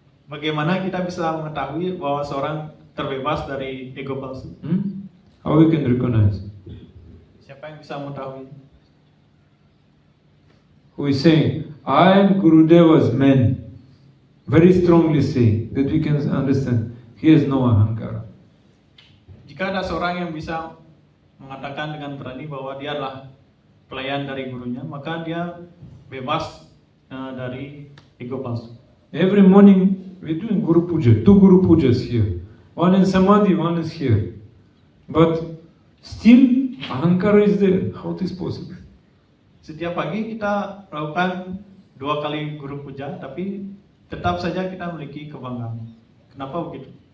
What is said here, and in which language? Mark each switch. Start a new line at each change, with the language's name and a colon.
Indonesian: Bagaimana kita bisa mengetahui bahwa seorang terbebas dari ego palsu?
English: How we can recognize?
Indonesian: Siapa yang bisa mengetahui?
English: Who is saying, I am Gurudeva's man. Very strongly saying that we can understand. He has no ahankara.
Indonesian: Jika ada seorang yang bisa mengatakan dengan berani bahwa dia adalah pelayan dari gurunya, maka dia bebas dari ego palsu.
English: Every morning we're doing Guru Puja. 2 Guru Pujas here. One in Samadhi, one is here. But still ahankara is there. How it is possible?
Indonesian: Setiap pagi kita melakukan 2 kali guru puja, tapi tetap saja kita memiliki kebanggaan. Kenapa begitu?